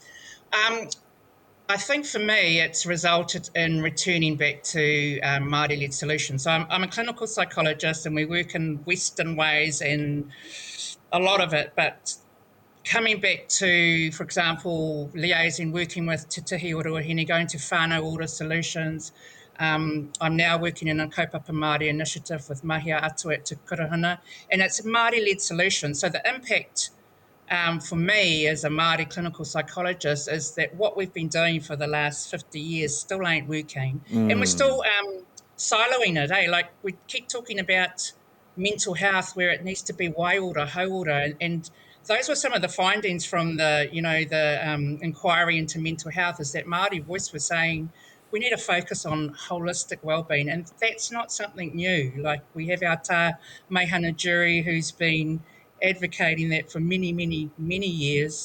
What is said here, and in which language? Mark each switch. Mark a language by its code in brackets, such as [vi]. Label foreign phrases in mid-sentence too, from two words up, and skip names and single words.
[en] I think for me, it's resulted in returning back to Māori-led solutions. So I'm a clinical psychologist, and we work in Western ways and a lot of it, but coming back to, for example, liaising, working with Te Tihi o Ruahine, going to whānau order solutions. I'm now working in a [mi] kaupapa Māori [en] initiative with Mahia Atu at Te Kurahana, and it's a Māori-led solution. So the impact for me as a Māori clinical psychologist is that what we've been doing for the last 50 years still ain't working. And we're still siloing it, eh? Like, we keep talking about mental health where it needs to be [mi] waiora, hauora, [en] and those were some of the findings from the inquiry into mental health, is that Māori Voice was saying we need to focus on holistic wellbeing, and that's not something new. Like we have our tā Meihana jury who's been advocating that for many, many, many years.